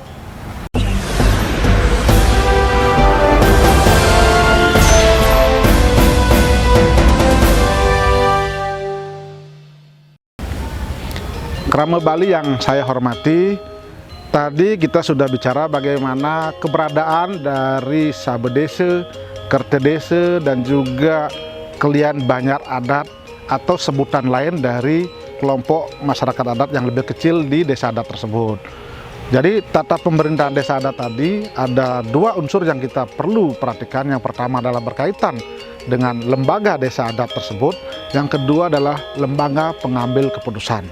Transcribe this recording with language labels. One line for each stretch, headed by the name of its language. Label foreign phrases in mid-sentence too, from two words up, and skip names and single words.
Indonesian: Krama Bali yang saya hormati, tadi kita sudah bicara bagaimana keberadaan dari sabedese, kertedese, dan juga kelian banjar adat atau sebutan lain dari kelompok masyarakat adat yang lebih kecil di desa adat tersebut. Jadi tata pemerintahan desa adat tadi ada 2 unsur yang kita perlu perhatikan. Yang pertama adalah berkaitan dengan lembaga desa adat tersebut, yang kedua adalah lembaga pengambil keputusan.